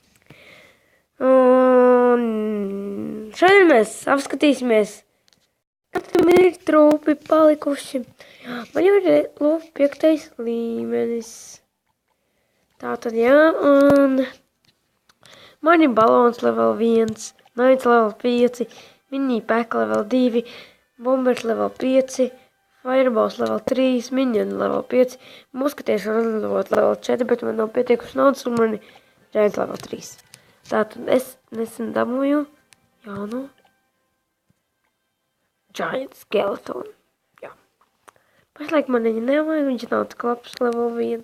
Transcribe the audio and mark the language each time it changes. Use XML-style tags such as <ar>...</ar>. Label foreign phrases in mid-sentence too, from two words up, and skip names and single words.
<lv>Un šodien mēs apskatīsimies, katram ir trūpi palikuši. Man jau ir lūk 5. līmenis. Tātad, jā, un man ir balons level 1, Knights level 5, mini pack level 2, bombers level 5, Fireballs level 3, Minion level 5, muskatieši var uzlabot level 4, bet man nav pietiekuši naudas un man ir Giants level 3. Tātad es nesen dabūju jaunu Giant Skeleton. Jā. Pašlaik man viņa nevajag, viņš nav tik labs level 1.</lv>